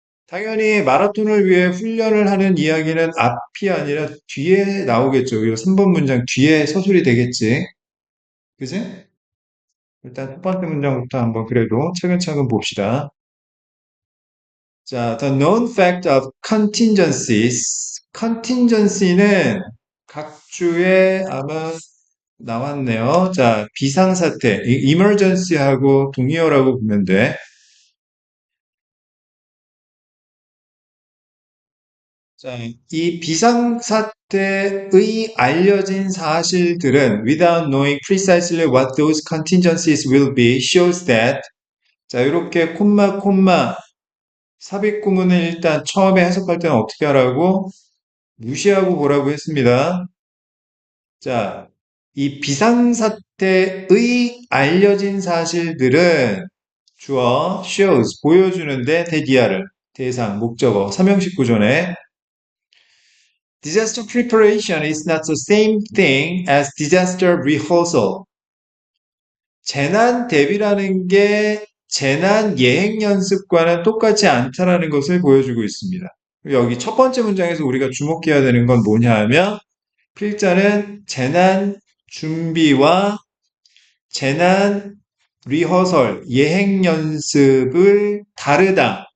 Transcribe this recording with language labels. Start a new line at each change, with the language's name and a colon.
Korean: 당연히 마라톤을 위해 훈련을 하는 이야기는 앞이 아니라 뒤에 나오겠죠. 이 3번 문장 뒤에 서술이 되겠지. 그지? 일단 첫 번째 문장부터 한번 그래도 차근차근 봅시다.
English: 자, the known fact of contingencies.
Korean: contingency는 각 주에 아마 나왔네요. 자, 비상사태, emergency하고 동의어라고 보면 돼. 자, 이 비상사태의 알려진 사실들은
English: without knowing precisely what those contingencies will be shows that
Korean: 자, 이렇게 콤마 삽입구문을 일단 처음에 해석할 때는 어떻게 하라고? 무시하고 보라고 했습니다. 자, 이 비상사태의 알려진 사실들은 주어 shows 보여주는데 대기하를 대상 목적어 삼형식 구조네.
English: Disaster preparation is not the same thing as disaster rehearsal.
Korean: 재난 대비라는 게 재난 예행 연습과는 똑같지 않다라는 것을 보여주고 있습니다. 여기 첫 번째 문장에서 우리가 주목해야 되는 건 뭐냐 하면 필자는 재난 준비와 재난 리허설, 예행 연습을 다르다.